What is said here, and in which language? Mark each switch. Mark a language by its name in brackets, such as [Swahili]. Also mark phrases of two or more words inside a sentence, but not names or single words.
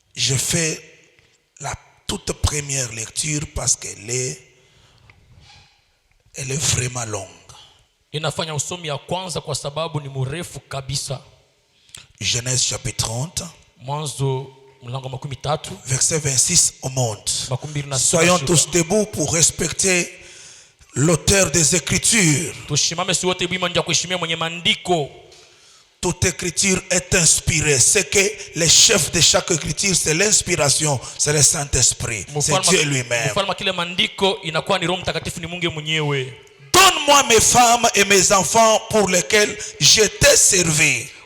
[French] je fais la toute première lecture parce qu'elle est vraiment longue. [Swahili] Inafanya usomi ya kwanza kwa sababu ni mrefu kabisa. [French] Genèse chapitre 30. [Swahili] Mwanzo mlango wa 13. [French] Verset 26 au monde. Soyons tous debout pour respecter l'auteur des Écritures. [Swahili] Tushimame si wote bima ndio kuheshimia mwenye maandiko. [French] Toute écriture est inspirée. C'est que le chef de chaque écriture, c'est l'inspiration, c'est le Saint-Esprit, c'est Dieu lui-même. Donne-moi mes femmes et mes enfants pour lesquels je t'ai servi.